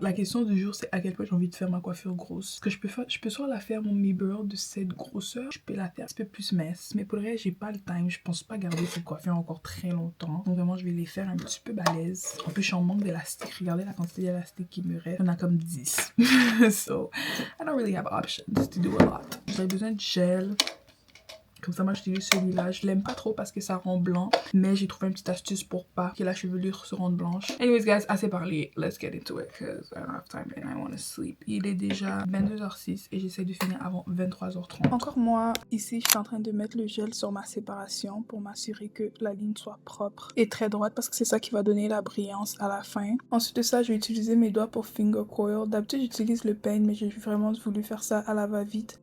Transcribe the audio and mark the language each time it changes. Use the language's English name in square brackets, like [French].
[French] La question du jour, c'est à quel point j'ai envie de faire ma coiffure grosse. Ce que je peux faire, je peux soit la faire mes barrels de cette grosseur, je peux la faire un petit peu plus mince. Mais pour le reste, j'ai pas le time. Je pense pas garder cette coiffure encore très longtemps. Donc vraiment, je vais les faire un petit peu balèze. En plus, je suis en manque d'élastique. Regardez la quantité d'élastique qui me reste. Il y en a comme 10. [English] So, I don't really have options to do a lot. [French] J'avais besoin de gel. Comme ça, moi, j'utilise celui-là. Je l'aime pas trop parce que ça rend blanc. Mais j'ai trouvé une petite astuce pour pas que la chevelure se rende blanche. [English] Anyways, guys, [French] assez parlé. [English] Let's get into it because I don't have time and I want to sleep. [French] Il est déjà 22h06 et j'essaie de finir avant 23h30. Encore moi, ici, je suis en train de mettre le gel sur ma séparation pour m'assurer que la ligne soit propre et très droite parce que c'est ça qui va donner la brillance à la fin. Ensuite de ça, je vais utiliser mes doigts pour finger coil. D'habitude, j'utilise le peigne, mais j'ai vraiment voulu faire ça à la va-vite.